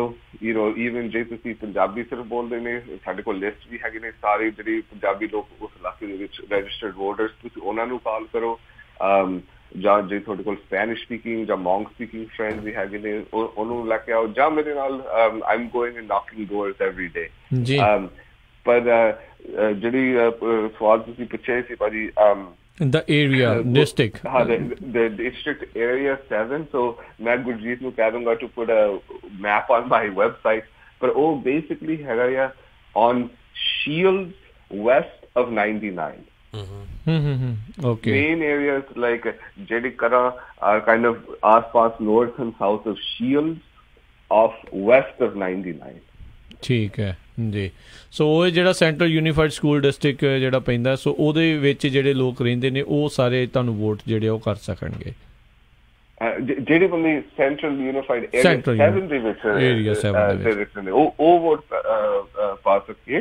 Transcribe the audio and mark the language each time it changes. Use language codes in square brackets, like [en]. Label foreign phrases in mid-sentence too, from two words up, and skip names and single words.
[en] you know, [pa] ਈਵਨ ਜੇ ਤੁਸੀਂ ਪੰਜਾਬੀ ਸਿਰਫ ਬੋਲਦੇ ਨੇ, ਸਾਡੇ ਕੋਲ ਲਿਸਟ ਵੀ ਹੈਗੇ ਨੇ ਸਾਰੇ ਜਿਹੜੇ ਪੰਜਾਬੀ ਲੋਕ ਉਸ ਇਲਾਕੇ ਦੇ ਵਿੱਚ [en] registered voters, [pa] ਤੁਸੀਂ ਉਹਨਾਂ ਨੂੰ ਕਾਲ ਕਰੋ। ਜਾਂ ਜੇ ਤੁਹਾਡੇ ਕੋਲ [en] Spanish speaking [pa] ਜਾਂ [en] Hmong speaking friend [pa] ਵੀ ਹੈਗੇ ਨੇ, ਉਹਨੂੰ ਲੈ ਕੇ ਆਓ। ਜਾਂ ਮੇਰੇ ਨਾਲ [en] I am going and knocking doors every day. [pa] ਪਰ ਜਿਹੜੀ ਸਵਾਲ ਤੁਸੀਂ ਪੁੱਛੇ ਸੀ ਭਾਜੀ, [en] the area district, the district area 7, so [pa] ਮੈਂ ਗੁਰਜੀਤ ਨੂੰ ਕਹਿ ਦੂੰਗਾ [en] to put a map on my website, [pa] ਪਰ ਉਹ basically ਹੈਗਾ ਆ [en] on Shields west of 99. Okay. Main areas like Jedikara are kind of आसपास north and south of Shields, off west of 99. [pa] ਠੀਕ ਹੈ ਜੀ। ਸੋ ਉਹ ਜਿਹੜਾ ਸੈਂਟਰਲ ਯੂਨੀਫਾਈਡ ਸਕੂਲ ਡਿਸਟ੍ਰਿਕਟ ਜਿਹੜਾ ਪੈਂਦਾ, ਸੋ ਉਹਦੇ ਵਿੱਚ ਜਿਹੜੇ ਲੋਕ ਰਹਿੰਦੇ ਨੇ ਉਹ ਸਾਰੇ ਤੁਹਾਨੂੰ ਵੋਟ ਜਿਹੜੇ ਉਹ ਕਰ ਸਕਣਗੇ। ਜਿਹੜੇ ਬੰਦੇ ਸੈਂਟਰਲ ਯੂਨੀਫਾਈਡ ਏਰੀਆ 7 ਦੇ ਵਿੱਚ ਉਹ ਵੋਟ ਪਾ ਸਕਦੇ।